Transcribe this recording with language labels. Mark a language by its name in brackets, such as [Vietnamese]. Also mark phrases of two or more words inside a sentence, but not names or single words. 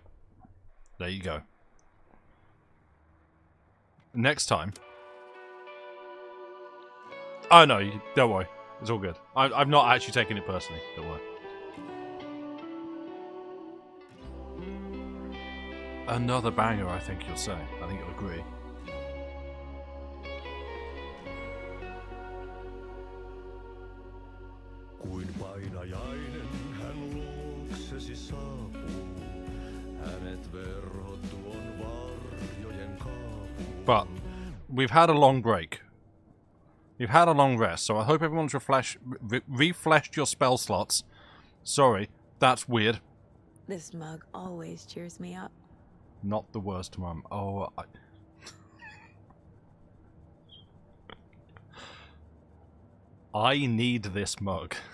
[English] There you go. Next time. Oh no, don't worry. It's all good. I'm not actually taking it personally. Don't worry. Another banger, I think you'll say. I think you'll agree. [Finnish] Kuin painajainen hän luoksesi saapuu. Hänet verhot tuon varjojen kaapuun. [English] But we've had a long break. You've had a long rest, so I hope everyone's refreshed your spell slots. Sorry, that's weird. This mug always cheers me up. Not the worst, Mum. Oh, I need this mug.